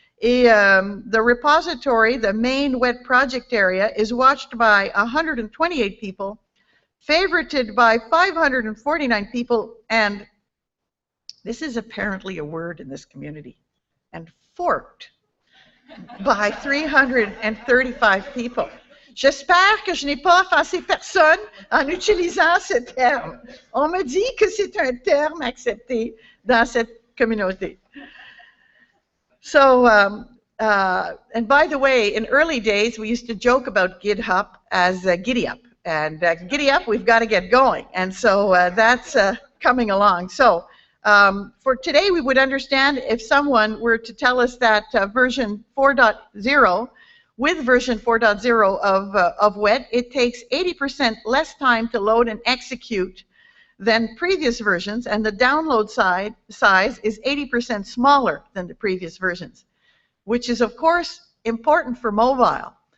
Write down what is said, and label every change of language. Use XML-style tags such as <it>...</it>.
<en>Et the repository, the main WET project area, is watched by 128 people, favorited by 549 people, and this is apparently a word in this community, and forked by 335 people.</en> <fr>J'espère que je n'ai pas offensé personne en utilisant ce terme. On me dit que c'est un terme accepté dans cette communauté.</fr> <en>So, and by the way, in early days, we used to joke about GitHub as giddy up. And giddy up, we've got to get going. And so that's coming along. So for today, we would understand if someone were to tell us that version 4.0, with version 4.0 of WET, it takes 80% less time to load and execute than previous versions, and the download size is 80% smaller than the previous versions, which is, of course, important for mobile.</en>